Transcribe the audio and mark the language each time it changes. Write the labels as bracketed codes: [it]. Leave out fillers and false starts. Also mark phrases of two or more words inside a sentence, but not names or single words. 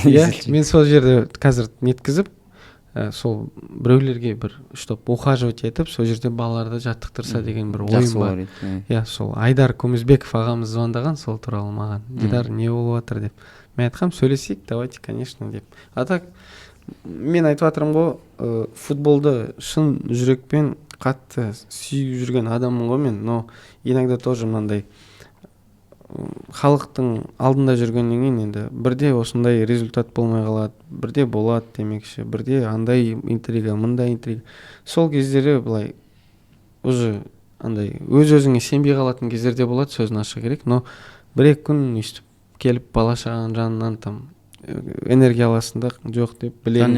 [kk] Мен сол жерде қазір неткізіп, сол біреулерге бір штоп ухаживать етіп, сол жерде балаларды жаттықтырса деген бір ойым бар. Сол Айдар Көмізбеков ағамыз звондаған сол туралы маған. Дидар, не болып жатыр деп. Мен айтқам, сөйлесейік, [ru] давайте, конечно [kk] деп. А так мен айтып жатырмын ғой, футболды шын жүрекпен қатты сүйіп жүрген адаммын ғой мен, [ru] но иногда тоже [kk] мынандай халықтың алдында жүргеннен кейін енді бірде осындай результат болмай қалады, бірде болады демекші, бірде андай интрига, мындай интрига. Сол кездері былай уже андай өз-өзіңе сенбей қалатын кездерде болады, сөзін аша керек, но бір-екі күн өйстіп келіп бала шағаның жанынан там энергия аласың да, жоқ деп білемін.